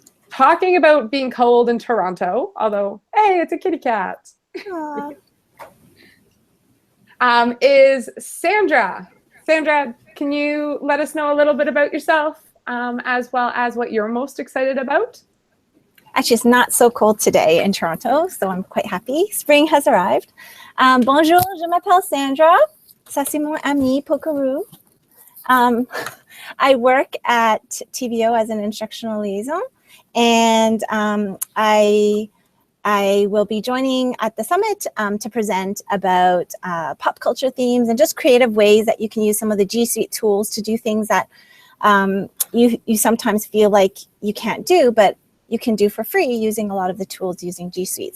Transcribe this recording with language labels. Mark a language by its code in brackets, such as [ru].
[en] Talking about being cold in Toronto, although, hey, it's a kitty cat, is Sandra. Sandra, can you let us know a little bit about yourself, as well as what you're most excited about? Actually, it's not so cold today in Toronto, so I'm quite happy. Spring has arrived. [fr] Bonjour, je m'appelle Sandra. Ça c'est mon ami Pokeroo. [en] I work at TVO as an instructional liaison, and I will be joining at the summit to present about pop culture themes and just creative ways that you can use some of the G Suite tools to do things that you sometimes feel like you can't do, but you can do for free using a lot of the tools using G Suite.